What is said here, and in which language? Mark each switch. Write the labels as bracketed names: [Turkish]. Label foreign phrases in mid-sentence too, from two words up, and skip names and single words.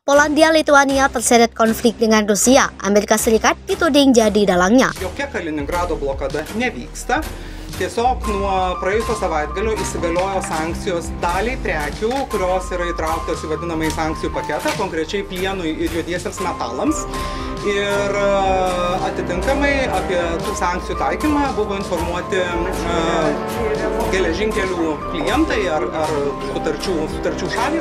[Indonesian] Polandia, Lituania terseret konflik dengan Rusia. Amerika Serikat dituding jadi dalangnya. [Lithuanian] Jokia Kaliningrado blokada nevyksta. Tiesiog nuo praėjusio savaitgalio įsigaliojo sankcijos daliai prekių, kurios yra įtrauktos į vadinamąjį sankcijų paketą, konkrečiai plienui ir juodiesiems metalams. Ir atitinkamai apie tų sankcijų taikymą buvo informuoti geležinkelių klientai ar sutarčių šalys.